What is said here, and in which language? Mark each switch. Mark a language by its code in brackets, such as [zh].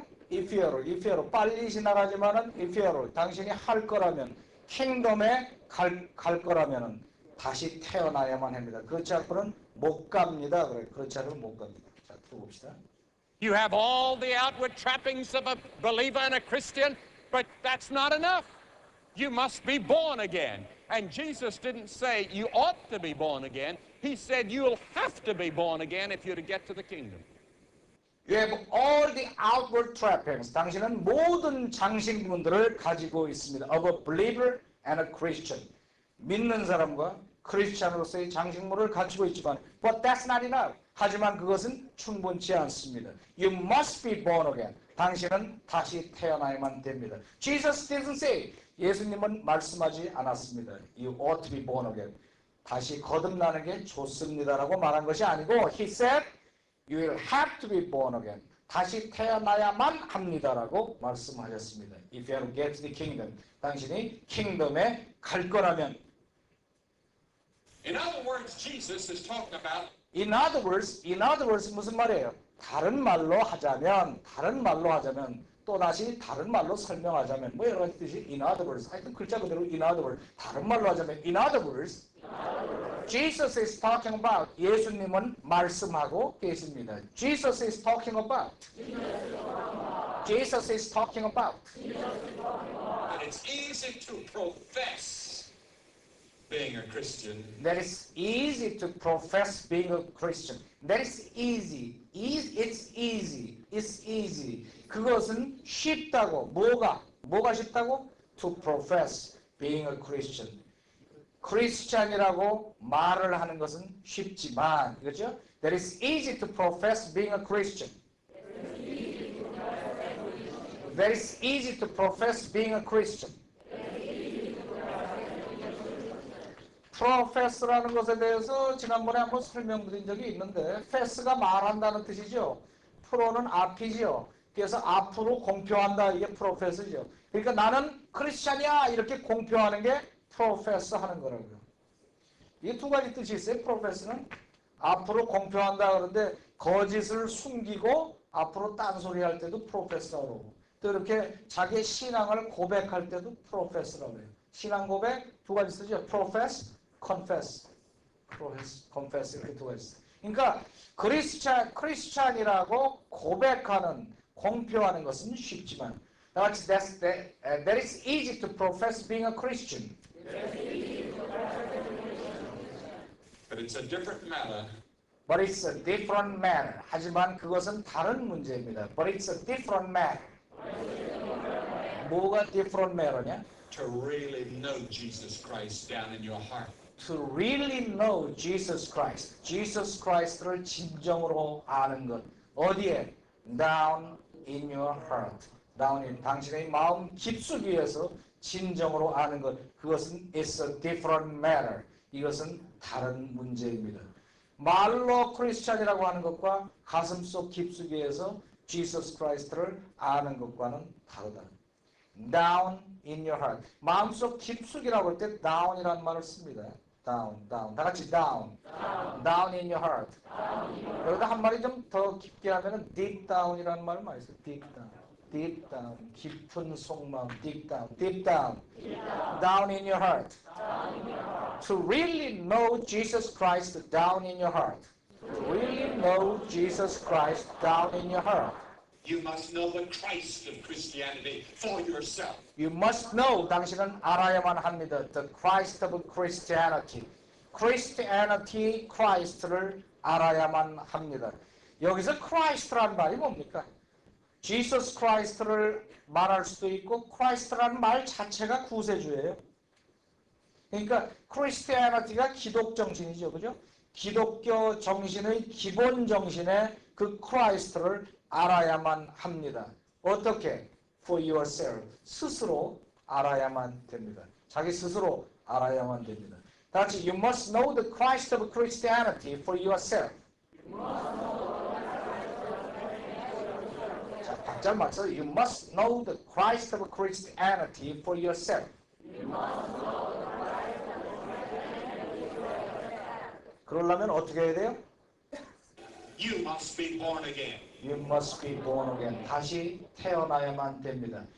[en] if you [ko] 로 빨리 지나가지만은 if you로 당신이 할 거라면 킹덤에 갈 거라면은 다시 태어나야만 합니다. 그렇지 않고는 못 갑니다. 그래. 그렇지 않으면 못 갑니다. 자, 들어봅시다. [en] You have all the outward trappings of a believer and a Christian, but that's not enough. You must be born again. And Jesus didn't say you ought to be born again. He said you'll have to be born again if you're to get to the kingdom. You have all the outward trappings. [ko] 당신은 모든 장식문들을 가지고 있습니다. [en] Of a believer and a Christian. [ko] 믿는 사람과 크리스찬으로서의 장식물을 가지고 있지만 [en] but that's not enough. [ko] 하지만 그것은 충분치 않습니다. [en] You must be born again. [ko] 당신은 다시 태어나야만 됩니다. [en] Jesus didn't say. [ko] 예수님은 말씀하지 않았습니다. [en] You ought to be born again. [ko] 다시 거듭나는 게 좋습니다라고 말한 것이 아니고 [en] He said you will have to be born again. [ko] 다시 태어나야만 합니다라고 말씀하셨습니다. [en] If you have to get to the kingdom. [ko] 당신이 킹덤에 갈 거라면 [en] In other words, Jesus is talking about in other words [ko] 무슨 말이에요? 다른 말로 하자면 또다시 다른 말로 설명하자면 뭐 여러 가지 뜻이 [en] in other words [ko] 하여튼 글자 그대로 [en] in other words 다른 말로 하자면 in other words Jesus is talking about [ko] 예수님은 말씀하고 계십니다. [en] Jesus is talking about that it's easy to profess being a Christian. that it's easy to profess being a Christian. That is easy. It's easy. [ko] 그것은 쉽다고. 뭐가 쉽다고? [en] To profess being a Christian. [ko] 크리스찬이라고 말을 하는 것은 쉽지만, 그렇죠? [en] That is easy to profess being a Christian. That is easy to profess being a Christian. [ko] profess라는 것에 대해서 지난번에 한번 설명드린 적이 있는데 fess가 말한다는 뜻이죠. 프로는 앞이죠. 그래서 앞으로 공표한다. 이게 profess죠. 그러니까 나는 크리스찬이야 이렇게 공표하는 게 profess 하는 거라고요. 이게 두 가지 뜻이 있어요. profess는 앞으로 공표한다 그러는데 거짓을 숨기고 앞으로 딴소리 할 때도 profess라고 그러고 또 이렇게 자기의 신앙을 고백할 때도 profess라고 해요. 신앙 고백 두 가지 쓰죠. profess, confess. confess 이렇게 두 가지 써요. 그러니까 크리스찬이라고 고백하는 공표하는 것은 쉽지만 [en] that is easy to profess being a Christian. But it's a different matter But it's a different matter. [ko] 하지만 그것은 다른 문제입니다. [en] But it's a different matter. [ko] 뭐가 [en] different matter [ko] 냐? [en] to really know Jesus Christ down in your heart. To really know Jesus Christ. [ko] Jesus Christ를 진정으로 아는 것. 어디에? [en] Down in your heart. Down in [ko] 당신의 마음 깊숙이에서 진정으로 아는 것. 그것은 [en] it's a different matter. [ko] 이것은 다른 문제입니다. 말로 크리스찬이라고 하는 것과 가슴속 깊숙이에서 Jesus Christ를 아는 것과는 다르다. [en] Down in your heart. [ko] 마음속 깊숙이라고 할 때 down이라는 말을 씁니다. [en] down. [ko] 다 같이 [en] down. Down in your heart. [ko] 여기다 한 마디 좀 더 깊게 하면은 deep down이라는 말을 많이 써요. [en] deep down. [ko] 깊은 속마음. [en] deep down. Down in your heart. To really know Jesus Christ down in your heart. To really know Jesus Christ down in your heart. You must know the Christ of Christianity for yourself. You must know, [ko] 당신은 알아야만 합니다. [en] The Christ of Christianity. [ko] Christianity, Christ를 알아야만 합니다. 여기서 Christ라는 말이 뭡니까? Jesus Christ를 말할 수도 있고 Christ라는 말 자체가 구세주예요. 그러니까 Christianity가 기독 정신이죠. 그죠? 기독교 정신의 기본 정신에 그 Christ를 알아야만 합니다. 어떻게? [en] For yourself. [ko] 스스로 알아야만 됩니다. 자기 스스로 알아야만 됩니다. 다 같이 [en] You must know the Christ of Christianity for yourself. [ko] 자, 박자를 맞춰서 [en] You must know the Christ of Christianity for yourself. [ko] 그러려면 어떻게 해야 돼요? [en] You must be born again. You must be born again. [ko] 다시 태어나야만 됩니다.